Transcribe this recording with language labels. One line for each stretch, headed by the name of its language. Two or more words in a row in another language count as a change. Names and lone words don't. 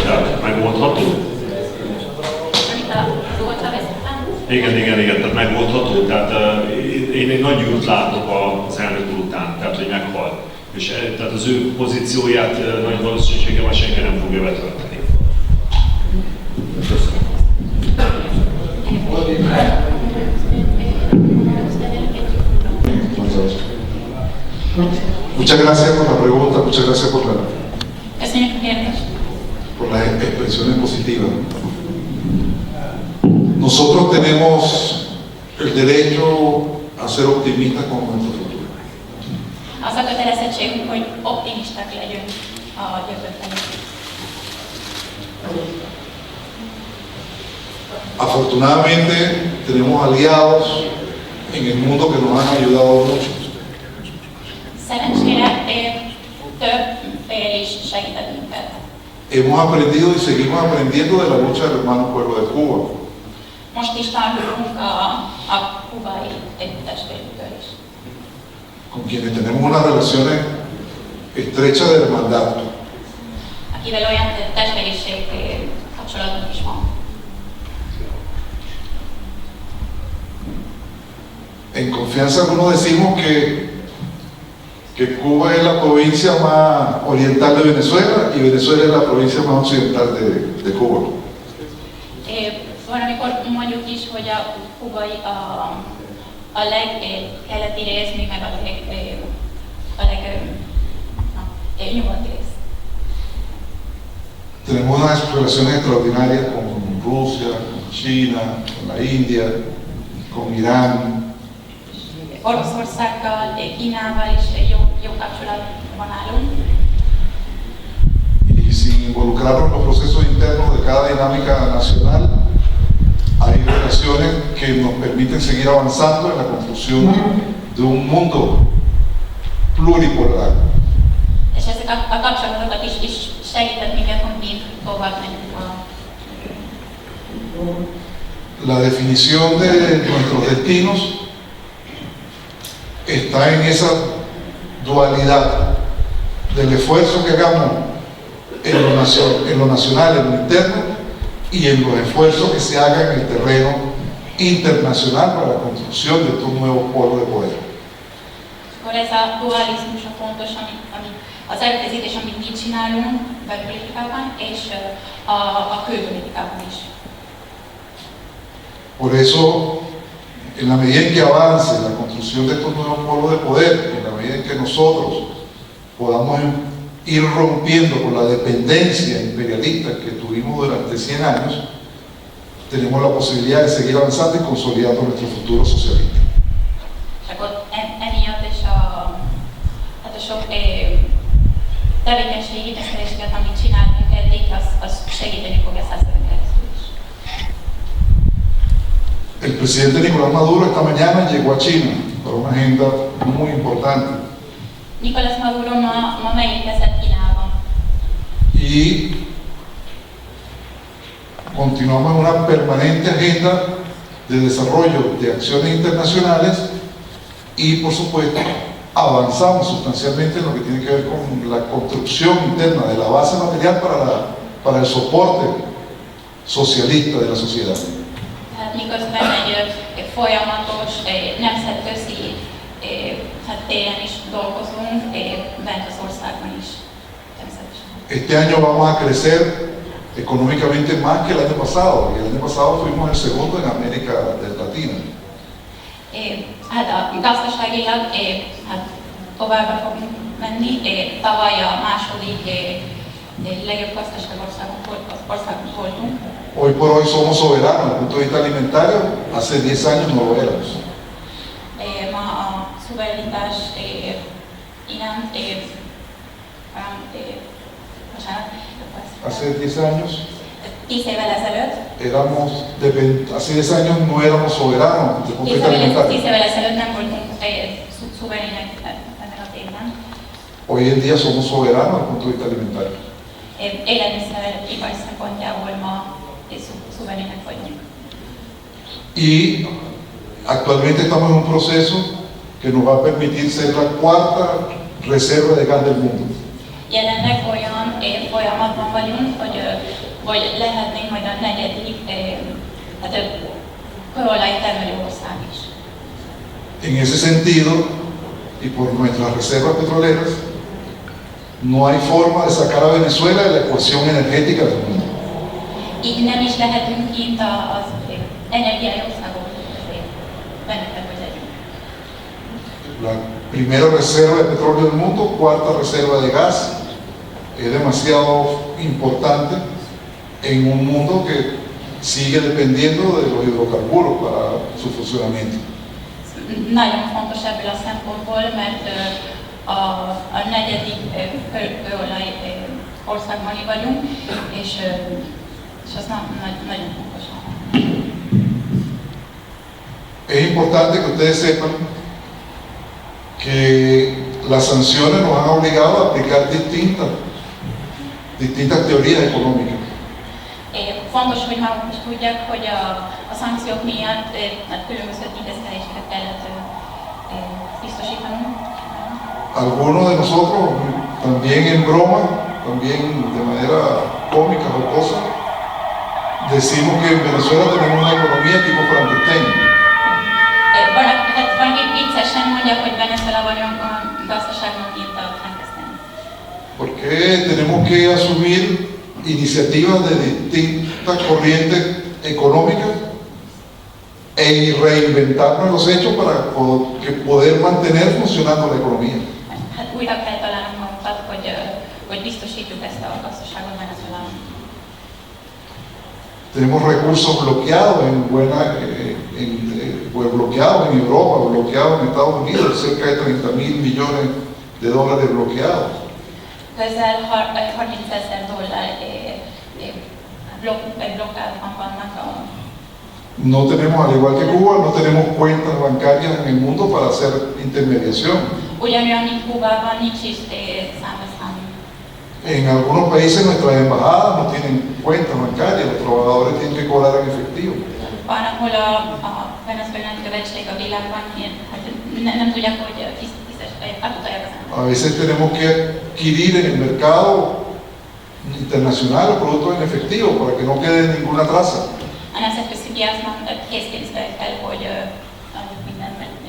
Hungarian: Tehát megoldható? Igen, tehát megoldható. Tehát én egy nagy űrt látok az elnök úr után, tehát hogy meghalt. És tehát az ő pozícióját nagy valószínűséggel senki nem fogja betölteni. Köszönöm.
Spanish: Muchas gracias por la pregunta, muchas gracias por las expresiones positivas. Nosotros tenemos el derecho a ser optimistas con nuestro futuro.
Hungarian: Az a kötelezettségünk, hogy optimisták legyünk a jövőben.
Spanish: Afortunadamente tenemos aliados en el mundo que nos han ayudado mucho.
Hungarian: Szerencsére több fél is segített minket.
Spanish: Hemos aprendido y seguimos aprendiendo de la lucha del hermano pueblo de Cuba.
Hungarian: Most is tanulunk a kubai testvérünkről is.
Spanish: Con quienes tenemos una relación estrecha de hermandad.
Hungarian: Akivel olyan testvériség kapcsolatunk is van.
Spanish: En confianza algunos decimos que Cuba es la provincia más oriental de Venezuela y Venezuela es la provincia más occidental de Cuba.
Hungarian: Van, amikor mondjuk is, hogy a kubai a legkeleti rész, mi meg a legnyugati rész.
Spanish: Tenemos unas relaciones extraordinarias con Rusia, con China, con la India, con Irán.
Hungarian: Oroszországgal, Kínával is jó kapcsolatban állunk.
Spanish: Y sin involucrarnos en los procesos internos de cada dinámica nacional, hay relaciones que nos permiten seguir avanzando en la construcción de un mundo pluripolar.
Hungarian: És ezek a kapcsolatokat is segített minket, hogy mi tovább megyünk
Spanish: La definición de nuestros destinos está en esa dualidad del esfuerzo que hagamos en lo nacional, en lo interno, y en los esfuerzos que se hagan en el terreno internacional para la construcción de estos nuevos polos de poder.
Hungarian: Akkor ez a dualizmus a fontos, ami az erőfeszítés, amit mi csinálunk belpolitikában, és a külpolitikában is.
Spanish: Por eso, en la medida en que avance la construcción de estos nuevos polos de poder, en la medida en que nosotros podamos ir rompiendo con la dependencia imperialista que tuvimos durante 100 años, tenemos la posibilidad de seguir avanzando y consolidando nuestro futuro socialista.
Hungarian: Csak ott emiatt és a sok tevékenység, intézkedéseket, amit csináltunk eddig, az segíteni fog ezt a keresztül is.
Spanish: El presidente Nicolás Maduro esta mañana llegó a China para una agenda muy importante.
Hungarian: Nicolás Maduro ma megérkezett Kínába.
Spanish: Y continuamos en una permanente agenda de desarrollo de acciones internacionales y, por supuesto, avanzamos sustancialmente en lo que tiene que ver con la construcción interna de la base material para el soporte socialista de la sociedad.
Hungarian: Miközben egy folyamatos nemzetközi téren is dolgozunk, bent az országban is természetesen.
Spanish: Este año vamos a crecer económicamente más que el año pasado, y el año pasado fuimos el segundo en América Latina.
Hungarian: Hát a gazdaságilag továbbra fogunk menni. Tavaly a második legjobb gazdaság országunk voltunk.
Spanish: Hoy por hoy somos soberanos desde el punto de vista alimentario, hace 10 años no lo éramos.
Hungarian: Ma a szuverenitás iránt,
Spanish: Hace 10 años
Hungarian: 10 évvel ezelőtt,
Spanish: hace 10 años no éramos soberanos desde el punto de vista alimentario.
Hungarian: 10 évvel ezelőtt nem voltunk szuverének ebben a témben.
Spanish: Hoy en día somos soberanos desde el punto de vista alimentario.
Hungarian: Élelmiszeripar szempontjából ma szuverének vagyunk.
Spanish: Y actualmente estamos en un proceso que nos va a permitir ser la cuarta reserva de gas del mundo.
Hungarian: Jelenleg olyan folyamatban vagyunk, hogy lehetnénk majd a negyedik kőolaj termelő ország is.
Spanish: En ese sentido, y por nuestras reservas petroleras, no hay forma de sacar a Venezuela de la ecuación energética del mundo.
Hungarian: Így nem is lehetünk kint az energiai országok közé. Benne kell, hogy legyünk.
Spanish: La primera reserva de petróleo del mundo, cuarta reserva de gas, es demasiado importante en un mundo que sigue dependiendo de los hidrocarburos para su funcionamiento.
Hungarian: Nagyon fontos ebből a szempontból, mert a negyedik kőolaj országban vagyunk, és az nagyon fontos.
Spanish: Es importante que ustedes sepan que las sanciones nos han obligado a aplicar distintas teorías económicas.
Hungarian: Fontos, hogy maguk is tudják, hogy a szankciók miatt különböző intézkedéseket kellett biztosítanunk.
Spanish: Algunos de nosotros, también en broma, también de manera cómica o jocosa, decimos que en Venezuela tenemos una economía tipo Frankenstein.
Hungarian: Valaki viccesen mondja, hogy Venezuelában olyan gazdaságnak mint a Frankenstein.
Spanish: Porque tenemos que asumir iniciativas de distintas corrientes económicas e reinventarnos en los hechos para poder mantener funcionando la economía.
Hungarian: Hát újra kell találnunk magunkat, hogy biztosítjuk ezt a gazdaságot Venezuelában.
Spanish: Tenemos recursos bloqueados bloqueados en Europa, bloqueados en Estados Unidos, cerca de 30.000 millones de dólares bloqueados.
Hungarian: Közel 30 000 blokkádban vannak
Spanish: No tenemos, al igual que Cuba, no tenemos cuentas bancarias en el mundo para hacer intermediación.
Hungarian: Ugyanolyan, mint Kubában, nincs is számlaszám.
Spanish: En algunos países nuestras embajadas no tienen cuentas bancarias, los trabajadores tienen que cobrar en efectivo.
Hungarian: Van, ahol a venezuelai követség a világban, hát nem tudják, hogy átutalják az emberek.
Spanish: A veces tenemos que adquirir en el mercado internacional los productos en efectivo para que no quede ninguna traza.
Hungarian: A nemzetközi piacon készpénzre kell, hogy minden menni.